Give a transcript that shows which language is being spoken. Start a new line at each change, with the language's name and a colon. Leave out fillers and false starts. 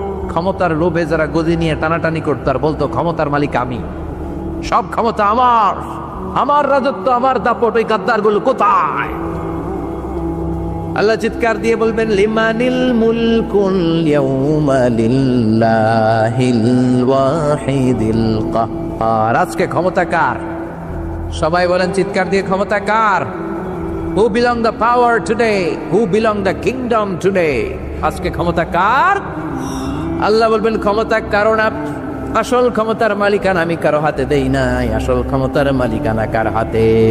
Bangla: ক্ষমতার লোভে যারা গদি নিয়ে টানাটানি করতো আর বলতো ক্ষমতার মালিক আমি, সব ক্ষমতা আমার, আমার রাজত্ব, আমার দাপট, ওই গাদ্দারগুলো কোথায়? আল্লাহ চিৎকার দিয়ে বলবেন,
Arabic: লিমানিল মুলকুল ইয়াউমা লিল্লাহিল ওয়াহিদিল কাহ্হার,
Bangla: আজকে ক্ষমতা কার? সবাই বলেন চিৎকার দিয়ে, ক্ষমতা কার?
English: Who belong the power today? Who belong the kingdom today?
Bangla: আজকে ক্ষমতা কার? আল্লাহ বলবেন ক্ষমতা কারো না, আসল ক্ষমতার মালিকানা আমি কারো হাতে দেই নাই, আসল ক্ষমতার মালিকানা কার হাতে?